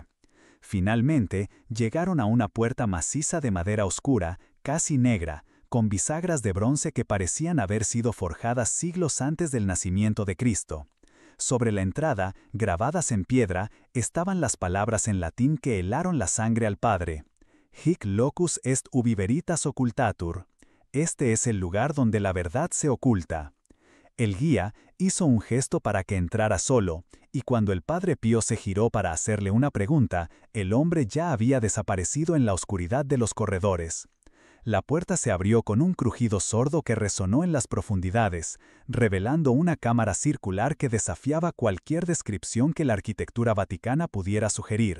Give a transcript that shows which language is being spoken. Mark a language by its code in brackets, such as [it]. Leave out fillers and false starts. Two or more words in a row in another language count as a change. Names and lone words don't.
[es] Finalmente, llegaron a una puerta maciza de madera oscura, casi negra, con bisagras de bronce que parecían haber sido forjadas siglos antes del nacimiento de Cristo. Sobre la entrada, grabadas en piedra, estaban las palabras en latín que helaron la sangre al Padre: [la] Hic locus est ubi veritas occultatur. [es] Este es el lugar donde la verdad se oculta. El guía hizo un gesto para que entrara solo, y cuando el Padre Pío se giró para hacerle una pregunta, el hombre ya había desaparecido en la oscuridad de los corredores. La puerta se abrió con un crujido sordo que resonó en las profundidades, revelando una cámara circular que desafiaba cualquier descripción que la arquitectura vaticana pudiera sugerir.